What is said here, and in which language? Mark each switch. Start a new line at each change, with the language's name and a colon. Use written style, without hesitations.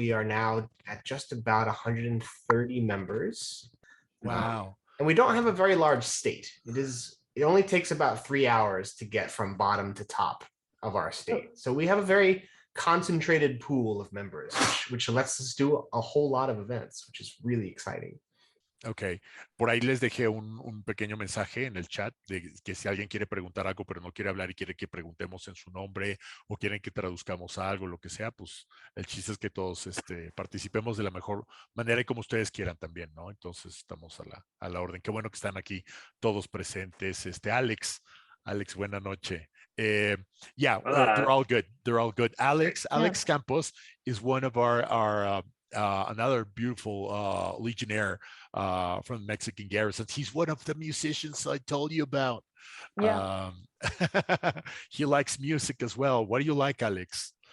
English: We are now at just about 130 members. Wow. And we don't have a very large state. It only takes about 3 hours to get from bottom to top of our state. So we have a very concentrated pool of members, which lets us do a whole lot of events, which is really exciting.
Spanish: Ok, por ahí les dejé un pequeño mensaje en el chat de que si alguien quiere preguntar algo pero no quiere hablar y quiere que preguntemos en su nombre o quieren que traduzcamos algo, lo que sea, pues el chiste es que todos participemos de la mejor manera y como ustedes quieran también, ¿no? Entonces estamos a la orden. Qué bueno que están aquí todos presentes.
English: Alex, buena noche. Yeah, they're all good. They're all good. Alex Campos is one of our another beautiful Legionnaire from the Mexican Garrison. He's one of the musicians I told you about. Yeah. He likes music as well. What do you like, Alex?